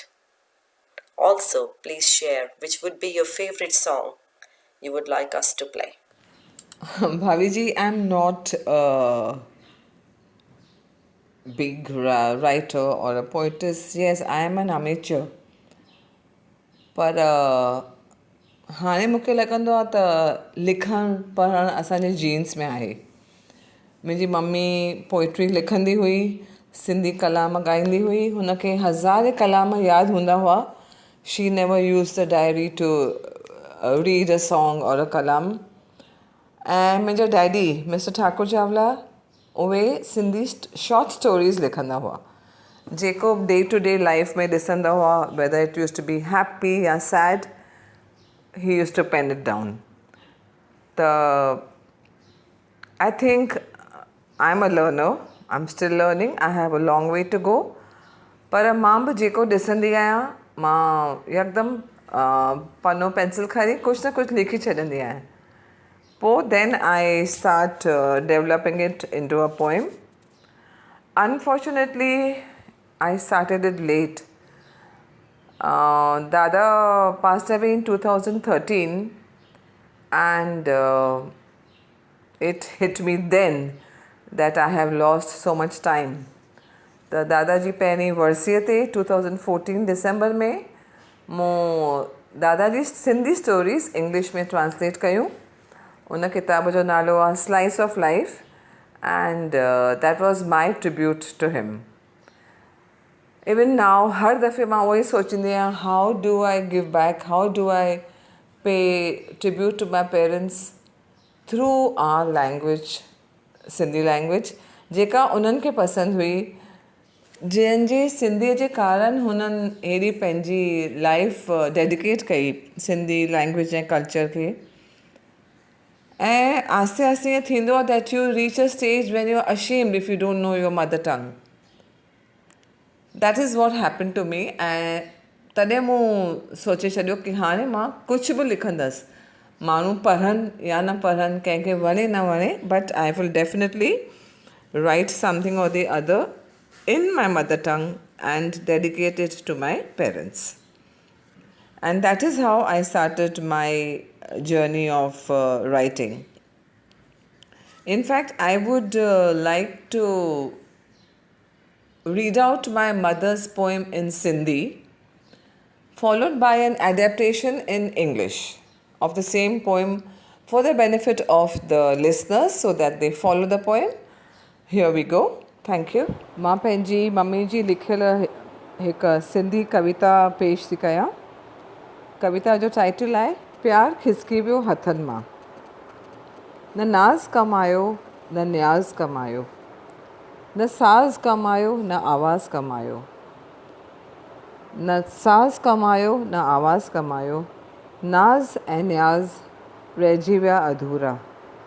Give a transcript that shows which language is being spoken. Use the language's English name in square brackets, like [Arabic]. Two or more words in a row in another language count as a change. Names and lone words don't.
[English] Also, please share which would be your favorite song you would like us to play. Bhavi ji, I'm not a big writer or a poetess. Yes, I am an amateur. [Sindhi] पर हाणे मूंखे लॻंदो आहे त लिखणु पढ़णु असांजे जीन्स में आहे. मुंहिंजी मम्मी पोइट्री लिखंदी हुई, सिंधी कलाम ॻाईंदी हुई, हुनखे हज़ारे कलाम यादि हूंदा हुआ. [English] She never use the diary to read a song or a kalam. [Sindhi] ऐं मुंहिंजा डैडी मिस्टर ठाकुर चावला उहे सिंधी [English] short stories [Sindhi] लिखंदा हुआ, जेको [English] day to day life [Sindhi] में ॾिसंदा हुआ, [English] whether it use to be happy [Sindhi] या सैड, [English] he used to pen it down. I think I'm a learner. I'm still learning. I have a long way to go. [Sindhi] पर मां बि जेको ॾिसंदी आहियां, मां यकदमि पनो पेंसिल खणी कुझु न कुझु लिखी छॾंदी आहियां. [English] पोइ then I start developing it into a poem. Unfortunately, I started it late. Dada passed away in 2013, and it hit me then that I have lost so much time. [Sindhi] The Dada ji पहिरीं वर्सीअ ते 2014 दिसंबर में मूं दादा जी सिंधी स्टोरीज़ इंग्लिश में ट्रांसलेट कयूं. उन किताब जो नालो आहे [English] स्लाइस ऑफ लाइफ, and that was my tribute to him. Even now, [Sindhi] हर दफ़े मां उहो ई सोचींदी आहियां, [English] how do I give back, how do I pay tribute to my parents through our language, Sindhi language, [Sindhi] जेका उन्हनि खे पसंदि हुई, जंहिंजे सिंधीअ जे कारण हुननि अहिड़ी पंहिंजी [English] life dedicate [Sindhi] कई [English] Sindhi language [Sindhi] ऐं कल्चर खे. ऐं आस्ते आस्ते ईअं थींदो आहे [English] that you reach a stage when you are ashamed if you don't know your mother tongue. That is what happen to me. [Sindhi] ऐं तॾहिं मूं सोचे छॾियो कि हाणे मां कुझु बि लिखंदसि, माण्हू पढ़नि या न पढ़नि, कंहिंखे वणे न वणे, [English] But I will definitely write something or the other in my mother tongue and dedicate it to my parents. And that is how I started my journey of writing. In fact, I would like to read out my mother's poem in Sindhi, followed by an adaptation in English of the same poem for the benefit of the listeners so that they follow the poem. Here we go. Thank you. [Sindhi] मां पंहिंजी मम्मी जी लिखियल हिकु सिंधी कविता पेश थी कयां. कविता जो टाइटल आहे प्यार खिसकी वियो हथनि मां. न नाज़ कमायो न न्याज़ कमायो, न साज़ कमायो न आवाज़ कमायो, न साज़ कमायो न आवाज़ कमायो, नाज़ ऐं न्याज़ रहिजी विया अधूरा.